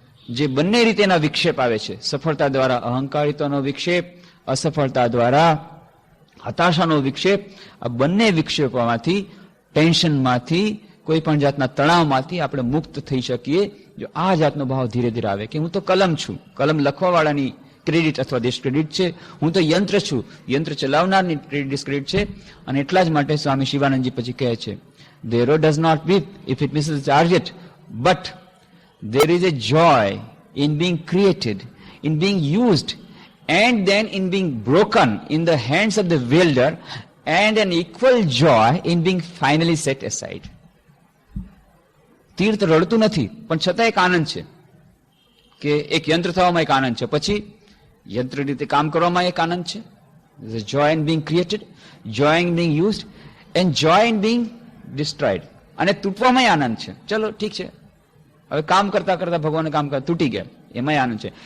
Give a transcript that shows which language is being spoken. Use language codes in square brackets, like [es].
[gu] જે બંને રીતેના વિક્ષેપ આવે છે, સફળતા દ્વારા અહંકારિતાનો વિક્ષેપ, અસફળતા દ્વારા હતાશાનો વિક્ષેપ, આ બંને વિક્ષેપોમાંથી, ટેન્શનમાંથી, કોઈ પણ જાતના તણાવમાંથી આપણે મુક્ત થઈ શકીએ જો આ જાતનો ભાવ ધીરે ધીરે આવે કે હું તો કલમ છું, કલમ લખવાવાળાની ક્રેડિટ અથવા ડિસ્ક્રેડિટ છે, હું તો યંત્ર છું, યંત્ર ચલાવનારની ડિસ્ક્રેડિટ છે. અને એટલા જ માટે સ્વામી શિવાનંદજી પછી કહે છે, [en] The arrow does not weep if it misses the target, but there is a joy in being created, in being used, and then in being broken in the hands of the wielder, and an equal joy in being finally set aside. [gu] તીર તો રડતું નથી, પણ છતાં એક આનંદ છે કે એક યંત્ર થવામાં એક આનંદ છે, પછી યંત્ર રીતે કામ કરવામાં એક આનંદ છે. [en] Joy in being created, joy in being used, and joy in being destroyed. [gu] અને તૂટવામાં આનંદ છે. ચલો ઠીક છે, હવે કામ કરતા કરતા ભગવાન કામ કરતા તૂટી ગયા, એમાં આનંદ છે.